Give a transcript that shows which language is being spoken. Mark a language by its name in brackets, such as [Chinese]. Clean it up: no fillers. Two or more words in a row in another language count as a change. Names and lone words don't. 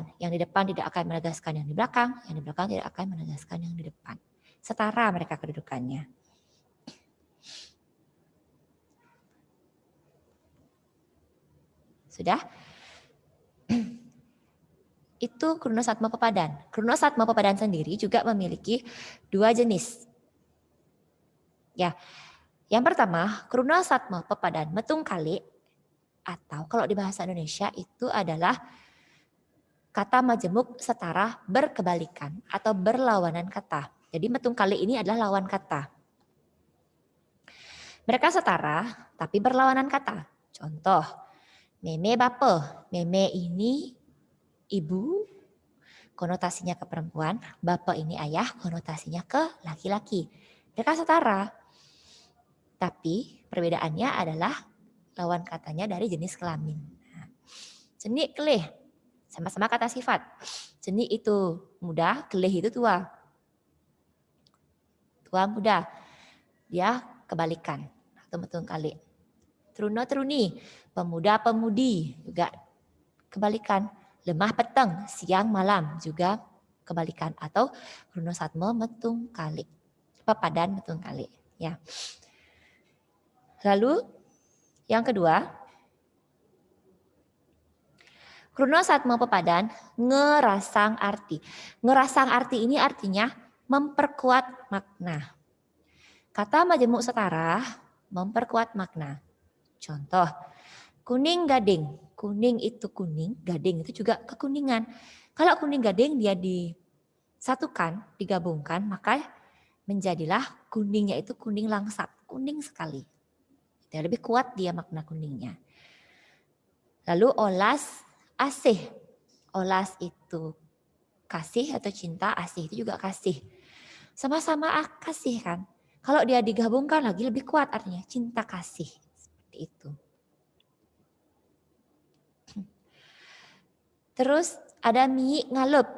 [Indonesian] Yang di depan tidak akan menegaskan yang di belakang. Yang di belakang tidak akan menegaskan yang di depan. Setara mereka kedudukannya. Sudah? Itu [Balinese] kruna satme pepadan. Kruna satme pepadan [Indonesian] sendiri juga memiliki dua jenis. Ya, yang pertama [Balinese] kruna satme pepadan metung kali. [Indonesian] Atau kalau di bahasa Indonesia itu adalah kata majemuk setara berkebalikan atau berlawanan kata. Jadi [Balinese] metung kali [Indonesian] ini adalah lawan kata. Mereka setara tapi berlawanan kata. Contoh, [Balinese] meme bape. [Indonesian] Meme ini ibu, konotasinya ke perempuan. Bape ini ayah, konotasinya ke laki-laki. Mereka setara. Tapi perbedaannya adalah lawan katanya dari jenis kelamin. Nah, [Balinese] ceni kelih, [Indonesian] sama-sama kata sifat. Ceni itu muda, kelih itu tua. Tua muda, dia kebalikan atau betul kali. [Balinese] Truna truni, [Indonesian] pemuda pemudi juga kebalikan. [Balinese] Lemah peteng, [Indonesian] siang malam juga kebalikan atau [Balinese] kruna satme metung kali. Pepadan metung kali, [Indonesian] ya. Lalu yang kedua, [Balinese] kruna satme pepadan ngerasang arti. Ngerasang arti [Indonesian] ini artinya memperkuat makna. Kata majemuk setara memperkuat makna. Contoh, kuning gading. Kuning itu kuning, gading itu juga kekuningan. Kalau kuning gading dia disatukan, digabungkan, maka menjadilah kuningnya itu kuning langsat, kuning sekali. Ya, lebih kuat dia makna kuningnya. Lalu [Balinese] olas asih. [Indonesian] Olas itu kasih atau cinta, asih itu juga kasih. Sama-sama kasih kan. Kalau dia digabungkan lagi lebih kuat artinya cinta kasih. Seperti itu. Terus ada mi ngalep.